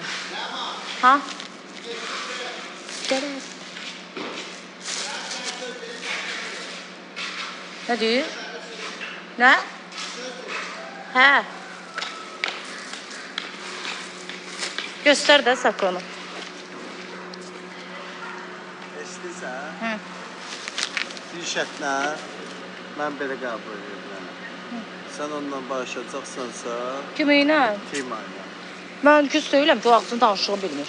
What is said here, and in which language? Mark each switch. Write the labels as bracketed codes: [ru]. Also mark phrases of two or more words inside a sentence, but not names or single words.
[tr] Ha? Gel. Ne diyor? Ne? He. Göster de Sakonu. [az] İstəyirsən? Bir şərtlə mən belə qəbul edirəm. Sən onunla barışacaqsansa, Kiməylə? Tima ilə. Mən küs deyiləm ki, o ağzını danışığını bilmir.